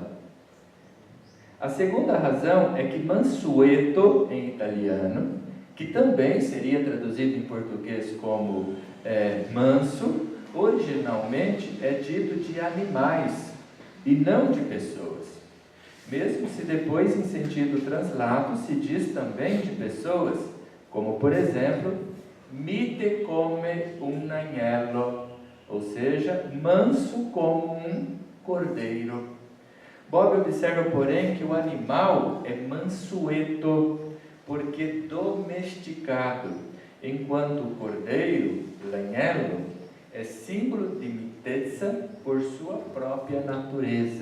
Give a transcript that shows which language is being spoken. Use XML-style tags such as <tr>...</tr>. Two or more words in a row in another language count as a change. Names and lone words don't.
<pt>A segunda razão é que mansueto, em italiano, que também seria traduzido em português como manso, originalmente é dito de animais e não de pessoas. Mesmo se depois, em sentido translato, se diz também de pessoas, como por exemplo,</pt> <it>mite come un agnello,</it> <pt>ou seja, manso como um cordeiro. Bob observa, porém, que o animal é mansueto, porque domesticado, enquanto o cordeiro, l'agnello, é símbolo de mitezza por sua própria natureza.</pt>